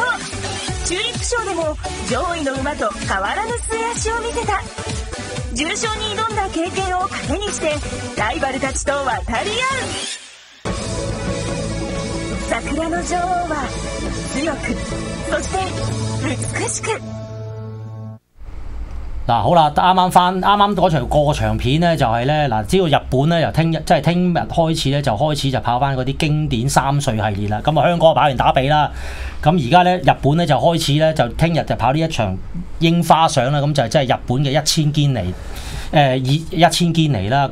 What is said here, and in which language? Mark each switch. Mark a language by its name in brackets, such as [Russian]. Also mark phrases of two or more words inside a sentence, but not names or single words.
[Japanese] チューリップ賞でも上位の馬と変わらぬ末脚を見せた。重賞に挑んだ経験を糧にしてライバルたちと渡り合う。桜の女王は強く、そして美しく。 [Cantonese] 嗱好啦，啱啱嗰場過場片咧就係咧嗱，知道日本咧由聽日開始咧就開始就跑翻嗰啲經典3歲系列啦。咁啊香港跑完打比啦，咁而家咧日本咧就開始咧就聽日就跑呢一場櫻花賞啦。咁就即係日本嘅1000堅尼1000堅尼啦。